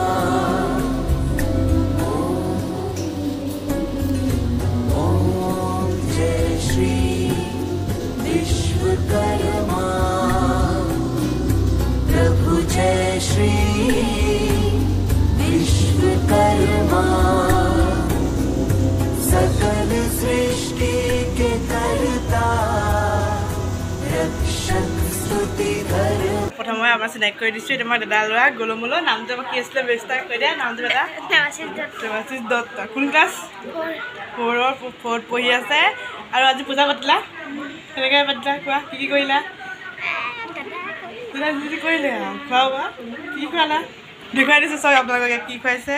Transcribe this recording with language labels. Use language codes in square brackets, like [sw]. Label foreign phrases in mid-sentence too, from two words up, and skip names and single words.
[hi] ओम जय श्री विश्वकर्मा प्रभु जय श्री विश्वकर्मा सकल सृष्टि के कर्ता रक्षक स्तुति धर्मा। [as] প্ৰথমে আমাৰ চিনাকি কৰি দিছোঁ। এতিয়া মই দাদা ল'ৰা গলমূলৰ নামটো কি আছিলে বেষ্টা কৈ দিয়া নামটো দাদা। দেৱাশীষ দত্ত। কোন ক্লাছ? ফ'ৰত পঢ়ি আছে। আৰু আজি পূজা পাতিলা কেনেকৈ পাতিলা কোৱা, কি কৰিলা? দাদা যি কৰিলে আৰু খোৱা বোৱা কি খোৱালা দেখুৱাই দিছোঁ চব আপোনালোকে কি খুৱাইছে।